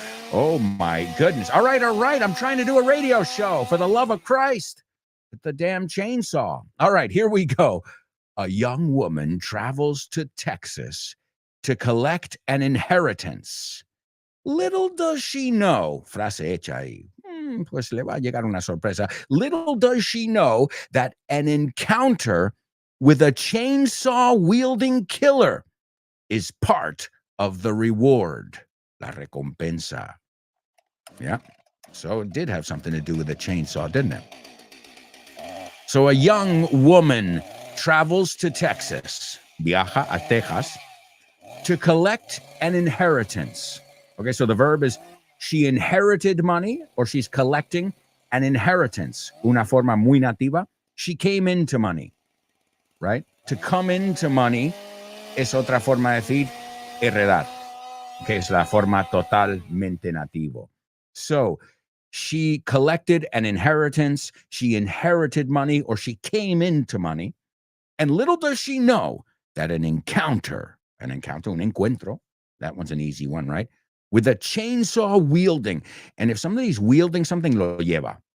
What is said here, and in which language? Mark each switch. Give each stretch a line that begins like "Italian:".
English: Oh my goodness. All right. I'm trying to do a radio show, for the love of Christ. With the damn chainsaw. All right, here we go. A young woman travels to Texas to collect an inheritance.
Spanish: Little does she know, frase hecha ahí, pues le va a llegar una sorpresa.
English: Little does she know that an encounter with a chainsaw-wielding killer is part of the reward, la recompensa. Yeah, so it did have something to do with a chainsaw, didn't it? So a young woman travels to Texas, viaja a Texas, to collect an inheritance. Okay, so the verb is she inherited money, or she's collecting an inheritance. Una forma muy nativa. She came into money, right?
Spanish: To come into money es otra forma de decir heredar, que es la forma totalmente nativo.
English: So she collected an inheritance, she inherited money, or she came into money. And little does she know that an encounter, un encuentro, that one's an easy one, right? With a chainsaw wielding. And if somebody's wielding something, lo lleva.